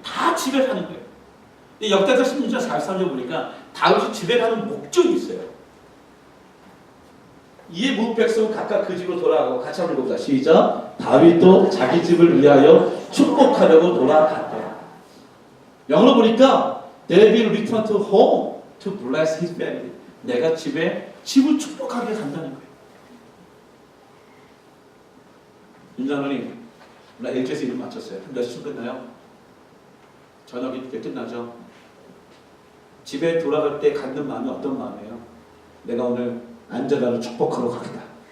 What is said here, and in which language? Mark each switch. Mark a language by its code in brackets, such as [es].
[ko] 다 집에 가는 거예요. 역대하 16장 43절 보니까 다윗이 집에 가는 목적이 있어요. 이에 모든 백성은 각각 그 집으로 돌아가고 같이 한번 읽어보자. 시작. 다윗도 자기 집을 위하여 축복하려고 돌아갔다. 영어로 보니까 [en] David returned to home to bless his family. [ko] 내가 집을 축복하게 간다는 거예요. 윤장로님, 나 LG에서 이름 맞췄어요. 몇 시쯤 끝나요? 저녁이 이렇게 끝나죠. 집에 돌아갈 때 갖는 마음이 어떤 마음이에요? 내가 오늘 안전하를 축복하러 가겠다.